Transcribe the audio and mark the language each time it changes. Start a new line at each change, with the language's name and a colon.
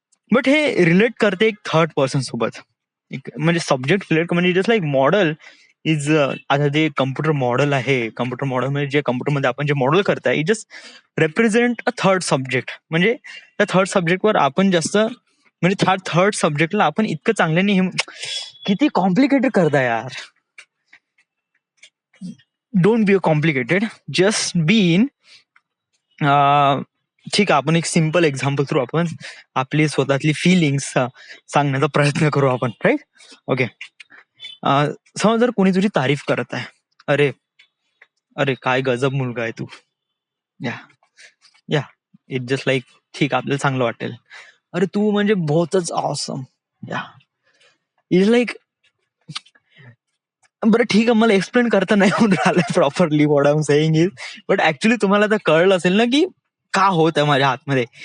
Marathi: But हे relate करते एक थर्ड पर्सन सोबत, म्हणजे सब्जेक्ट रिलेट म्हणजे जस्ट लाईक मॉडेल इज आता जे कम्प्युटर मॉडेल आहे, कम्प्युटर मॉडेल म्हणजे जे कम्प्युटरमध्ये आपण जे मॉडेल करताय
English: It just represent a third subject.
Marathi: म्हणजे त्या थर्ड सब्जेक्टवर आपण जास्त म्हणजे थर्ड सब्जेक्टला आपण इतकं चांगल्याने किती कॉम्प्लिकेटेड करताय यार.
English: Don't be a complicated, just be in.
Marathi: ठीक आहे, आपण एक सिम्पल एक्झाम्पल थ्रू आपण आपली स्वतःतली फिलिंग्स सांगण्याचा प्रयत्न करू आपण, राईट? ओके. समज जर कोणी तुझी तारीफ करत आहे, अरे अरे काय गजब मुलगा आहे तू, या या इट जस्ट लाईक ठीक, आपल्याला चांगलं वाटेल, अरे तू म्हणजे बहुतच ऑसम, या इज लाईक बरं ठीक आहे, मला एक्सप्लेन करता नाही होऊन राहिलं properly
English: what I am saying is,
Marathi: but actually तुम्हाला तर कळलं असेल ना की का होत आहे माझ्या हातमध्ये.